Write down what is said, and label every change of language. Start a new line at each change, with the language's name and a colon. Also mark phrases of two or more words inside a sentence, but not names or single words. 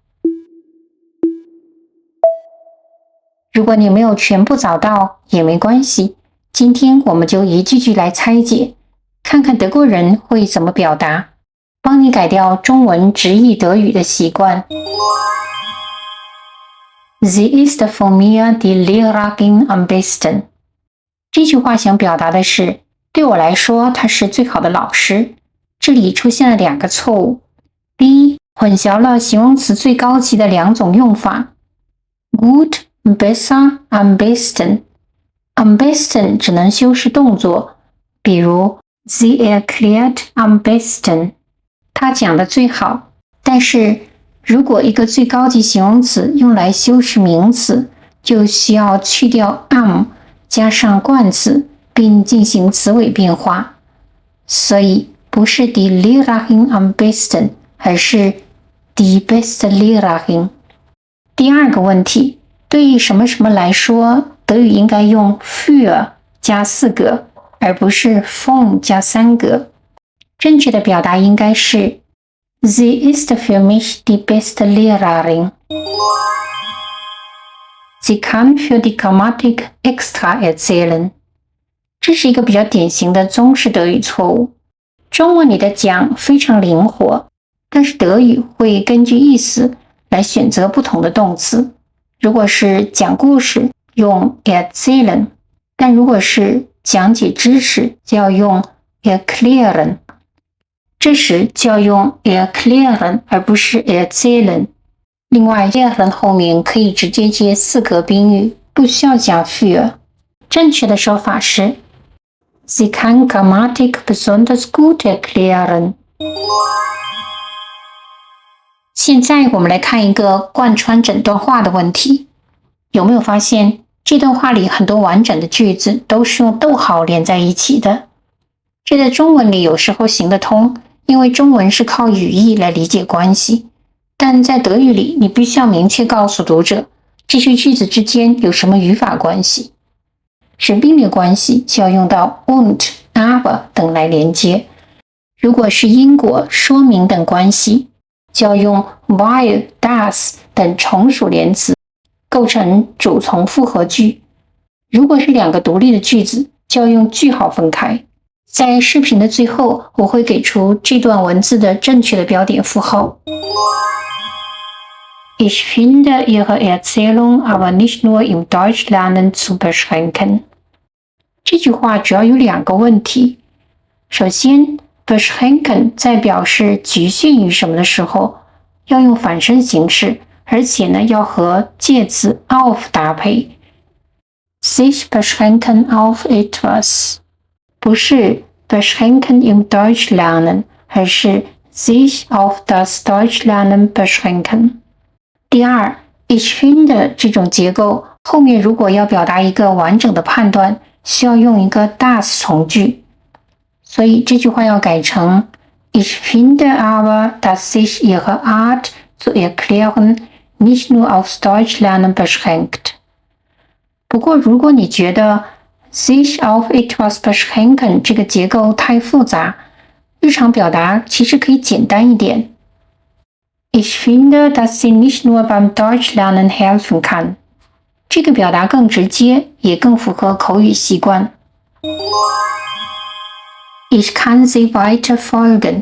Chinese: 如果你沒有全部找到也沒關係，今天我們就一句句來拆解，看看德國人會怎麼表達，幫你改掉中文直譯德語的習慣。
German: Sie ist für mich die Lehrerin am besten。
Chinese: 這句話想表達的是，對我來說，她是最好的老師。這裡出現了2個錯誤。第一，混淆了形容詞最高級的2種用法 ，
German: gut、besser、am besten。 am besten
Chinese: 只能修飾動作，比如
German: Sie erklärt am besten，
Chinese: 她講的最好。但是如果一個最高級形容詞用來修飾名詞，就需要去掉 am， 加上冠詞，並進行詞尾變化。
German: 所以不是 die Lehrerin am besten，而是 die beste Lehrerin。
Chinese: 第2個問題，對於什麼什麼來說，德語應該用 für 加4格，而不是 von 加3格。
German: 正確的表達應該是 Sie ist für mich die beste Lehrerin. Sie kann für die Grammatik extra erzählen.
Chinese: 這是一個比較典型的中式德語錯誤。中文裡的講非常靈活，但是德語會根據意思來選擇不同的動詞。如果是講故事，用 erzählen， 但如果是講解知識，就要用 erklären。這時就要用 erklären 而不是 erzählen。另外 erklären 後面可以直接接4格賓語，不需要加 für。正確的說法是 Sie kann Grammatik besonders gut erklären。現在我們來看一個貫穿整段話的問題。有沒有發現這段話裡很多完整的句子都是用逗號連在一起的？這在中文裡有時候行得通，因為中文是靠語義來理解關係。但在德語裡，你必須要明確告訴讀者，這些句子之間有什麼語法關係。是並列關係，就要用到
German: und、aber
Chinese: 等來連接。如果是因果、說明等關係，就要用
German: weil、das
Chinese: 等從屬連詞，構成主從複合句。如果是2個獨立的句子，就要用句號分開。在視頻的最後，我會給出這段文字的正確的標點符號。
German: Ich finde Ihre Erzählung aber nicht nur im Deutschlernen zu beschränken。
Chinese: 這句話主要有2個問題。首先 beschränken 在表示局限於什麼的時候，要用反身形式，而且呢要和介詞 auf 搭配。
German: sich beschränken auf etwas，不是 beschränken im Deutschlernen，而是 sich auf das Deutschlernen beschränken。
Chinese: 第2
German: ich finde
Chinese: 這種結構後面如果要表達一個完整的判斷，需要用一個 das 從句，所以這句話要改成
German: Ich finde aber, dass sich ihre Art zu erklären nicht nur aufs Deutschlernen beschränkt。
Chinese: 不過如果你覺得
German: sich auf etwas beschränken
Chinese: 這個結構太複雜，日常表達其實可以簡單一點。
German: Ich finde, dass sie nicht nur beim Deutschlernen helfen kann。
Chinese: 這個表達更直接，也更符合口語習慣。
German: Ich kann sie weiter folgen。